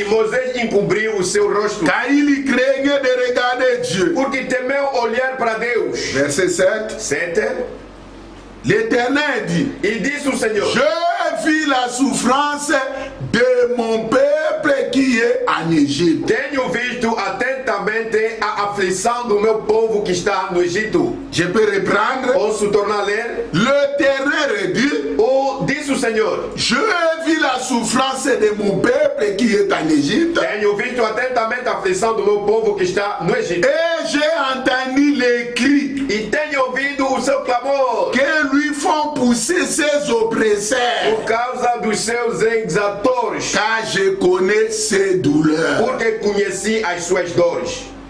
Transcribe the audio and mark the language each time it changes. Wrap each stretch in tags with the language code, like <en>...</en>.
<pt>E Moisés encobriu o seu rosto,</pt> <fr>car il craignait de regarder Dieu.</fr> <pt>porque temeu olhar para Deus.</pt> <fr>Verset 7,</fr> <pt>7.</pt> <fr>l'Éternel dit,</fr> <pt>E disse o Senhor,</pt> <fr>je vis la souffrance de mon peuple qui est en Égypte.</fr> <pt>tenho visto atentamente a aflição do meu povo que está no Egito.</pt> <fr>Je peux reprendre.</fr> <pt>Posso tornar a ler?</pt> <fr>L'Éternel dit,</fr> <pt>Disse o Senhor,</pt> <fr>je vis la souffrance de mon peuple qui est en Égypte.</fr> <pt>tenho visto atentamente a aflição do meu povo que está no Egito.</pt> <fr>Et j'ai entendu les cris</fr> <pt>E tenho ouvido o seu clamor</pt> <fr>que lui font pousser ses oppresseurs.</fr> <pt>por causa dos seus exatores,</pt> <fr>Car je connais ses douleurs.</fr> <pt>porque conheci as suas dores.</pt>